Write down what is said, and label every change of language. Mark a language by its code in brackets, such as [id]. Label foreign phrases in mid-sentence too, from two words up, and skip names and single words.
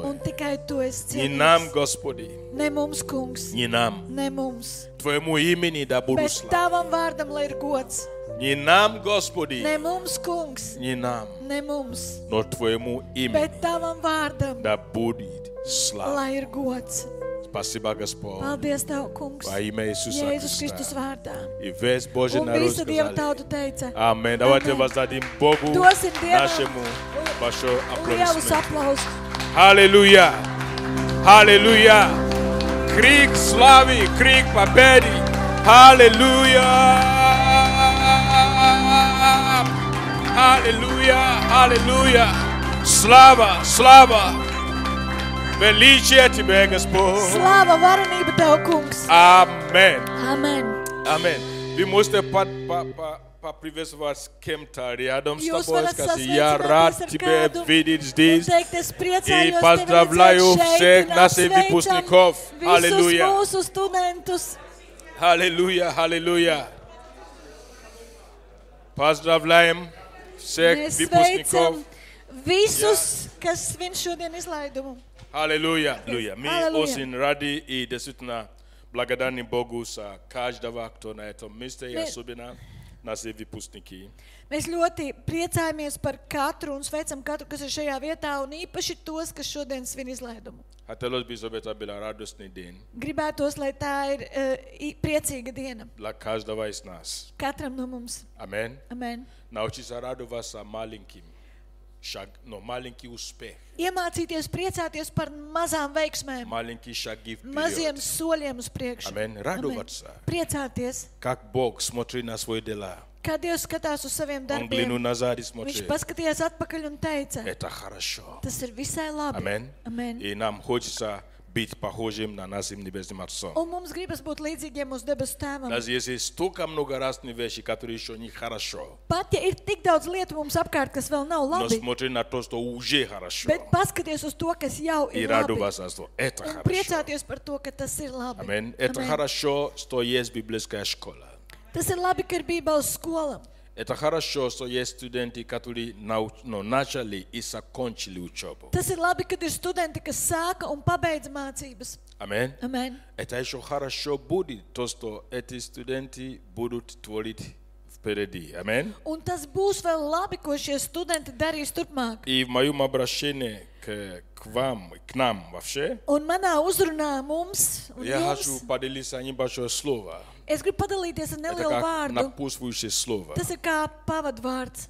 [lv] Un tikai Tu esi [ru] Не [lv] cienīgs. [ru] нам, Господи, [lv] Ne mums, kungs, [ru] не нам. [lv] ne mums, [ru] Твоему имени да будут [lv] bet [ru] слава. [lv] Tavam vārdam, lai ir gods. [ru] Не нам, Господи, [lv] Ne mums, kungs, [ru] не нам, [lv] ne mums, [ru] но Твоему имени [lv] bet Tavam vārdam, [ru] да будет слава. [lv] lai ir gods. [ru] Спасибо, Господь, [lv] Paldies Tev, kungs, [ru] во имя Иисуса [lv] Jēzus Kristus [ru] Христа. [lv] vārdā. [ru] И весь Божий [lv] Un [ru] народ [lv] visa Dieva [ru] сказали. [lv] tauta teica, [ru] Аминь. Давайте [lv] Amen. [ru] воздадим Богу [lv] Dosim Dievam [ru] нашему большой [lv] lielus [ru] аплодисмент. [lv] aplausus. [ru] Аллилуйя! Аллилуйя! Крик славы, крик победы! Аллилуйя! Аллилуйя! Аллилуйя! Слава, слава! Величие Тебе, Господь! [lv] Slāva varenība Tev, kungs. [ru] Аминь! [lv] Amen. [ru] Аминь! Вы можете поприветствовать с кем-то рядом с [lv] Jūs [ru] тобой, [lv] varat [ru] сказать, я [lv] sasveicināties [ru] рад [lv] ar [ru] тебя [lv] kādu [ru] видеть [lv] un [ru] здесь. [lv] teikt, es [ru] И [lv] priecājos [ru] поздравляю [lv] tevi redzēt [ru] всех [lv] šeit un [ru] наших [lv] apsveicam [ru] выпускников. [lv] visus [ru] Аллилуйя! [lv] mūsu studentus. [ru] Аллилуйя! Аллилуйя! Поздравляем всех [lv] Mēs [ru] выпускников. [lv] sveicam visus, kas svin šodien izlaidumu. [ru] Аллилуйя! Аллилуйя! Мы Аллилуйя. очень рады и действительно благодарны Богу за каждого, кто на этом месте, и особенно наши выпускники. [lv] Mēs ļoti priecājamies par katru un sveicam katru, kas ir šajā vietā, un īpaši tos, kas šodien svin izlaidumu. [ru] Хотелось бы, чтобы это был радостный день [lv] Gribētos, lai tā ir priecīga diena [ru] для каждого из нас. [lv] katram no mums. [ru] Аминь. [lv] Amen. [ru] Научиться радоваться маленьким. маленький успех, [lv] Iemācīties priecāties par mazām veiksmēm, [ru] маленький шаги [lv] maziem [ru] вперед. [lv] soļiem uz priekšu. [ru] Amen. Радоваться. [lv] Priecāties, [ru] Как Бог смотрит на свои дела. [lv] kā Dievs skatās uz saviem [ru] Он глянул [lv] darbiem. [ru] назад и [lv] Viņš [ru] смотрит. [lv] paskatījās atpakaļ un teica, [ru] Это хорошо. [lv] tas ir visai labi. Amen. Amen. [ru] И нам хочется быть похожим на нашим небесным Отцом. [lv] Un mums gribas būt līdzīgiem uz debesu tēvam. [ru] Даже если столько много разных вещей, которые еще не хорошо, [lv] Pat ja ir tik daudz lietu mums apkārt, kas vēl nav [ru] но [lv] labi, [ru] смотри на то, что уже хорошо. [lv] bet paskaties uz to, kas jau [ru] И [lv] ir labi. [ru] радоваться, что это [lv] Un [ru] хорошо. [lv] priecāties par to, ka tas ir labi. [ru] Amen. Это [lv] Amen. [ru] хорошо, что есть библейская школа. [lv] Tas ir labi, ka ir Bībeles skola. [ru] Это хорошо, что есть студенты, которые начали и закончили учебу. [lv] Tas ir labi, kad ir studenti, kas sāka un pabeidza mācības. Amen. Amen. [ru] Это еще хорошо будет, то, что эти студенты будут творить впереди. [lv] Amen. Un tas būs vēl labi, ko šie studenti darīs turpmāk. [ru] И в моем обращении к вам, к нам вообще, [lv] Un manā uzrunā mums un [ru] я хочу [lv] jums, [ru] поделиться небольшое слово. [lv] es gribu padalīties ar [ru] Это [lv] nelielu [ru] как [lv] vārdu. [ru] напутствующее слово. [lv] Tas ir kā pavadvārds.